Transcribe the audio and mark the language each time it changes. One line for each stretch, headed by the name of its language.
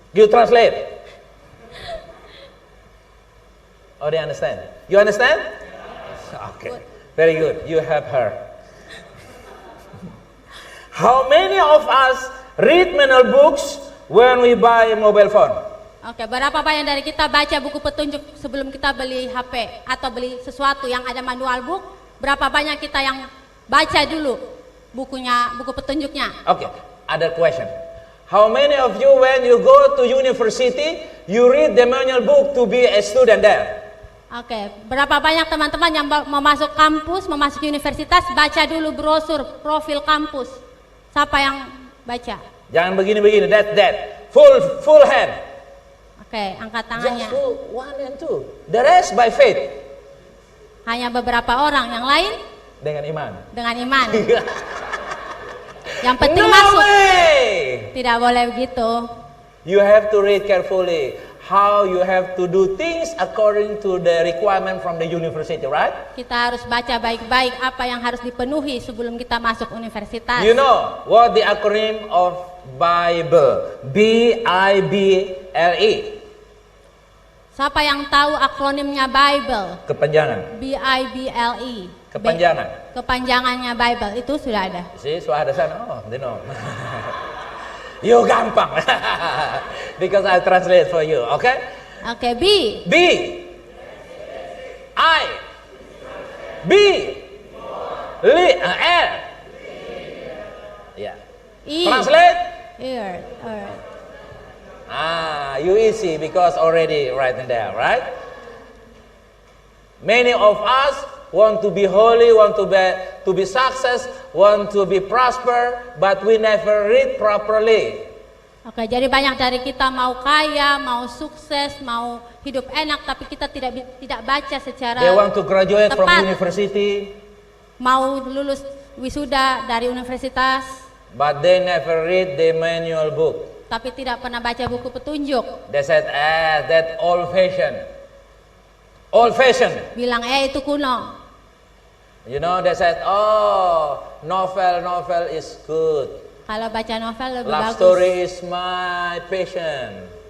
English: You translate. Oh, they understand? You understand? Okay. Very good. You have her. How many of us read manual books when we buy a mobile phone?
Indonesian: Oke, berapa banyak dari kita baca buku petunjuk sebelum kita beli HP atau beli sesuatu yang ada manual book? Berapa banyak kita yang baca dulu buku petunjuknya?
English: Okay. Other question. How many of you when you go to university, you read the manual book to be a student there?
Indonesian: Oke, berapa banyak teman-teman yang mau masuk kampus, mau masuk universitas, baca dulu brosur profil kampus. Siapa yang baca? Jangan begini-begini.
English: That. Full hand.
Indonesian: Oke, angkat tangannya.
English: Just do 1 and 2. The rest by faith.
Indonesian: Hanya beberapa orang, yang lain Dengan iman. dengan iman. Yang penting
English: No
Indonesian: masuk.
English: way!
Indonesian: Tidak boleh begitu.
English: You have to read carefully how you have to do things according to the requirement from the university, right?
Indonesian: Kita harus baca baik-baik apa yang harus dipenuhi sebelum kita masuk universitas.
English: You know what the acronym of Bible? B-I-B-L-E.
Indonesian: Siapa yang tahu akronimnya Bible? Kepanjangan.
English: BIBLE.
Indonesian: Kepanjangan. Kepanjangannya Bible itu sudah ada.
English: See,
Indonesian: sudah ada sana.
English: Oh, they know. You
Indonesian: gampang.
English: Because I translate for you, okay?
Indonesian: Oke, B.
English: B. I. B. L. Yeah. E. Translate. Earth. Earth. You easy because already right in there, right? Many of us want to be holy, want to be success, want to be prosper, but we never read properly.
Indonesian: Oke, jadi banyak dari kita mau kaya, mau sukses, mau hidup enak, tapi kita tidak baca secara
English: They want to graduate from
Indonesian: tepat.
English: university,
Indonesian: Mau lulus wisuda dari universitas,
English: but they never read the manual book.
Indonesian: tapi tidak pernah baca buku petunjuk.
English: They said, that old fashion. Old fashion.
Indonesian: Bilang itu kuno.
English: You know, they said, novel is good.
Indonesian: Kalau baca novel lebih
English: Love
Indonesian: bagus.
English: story is my passion.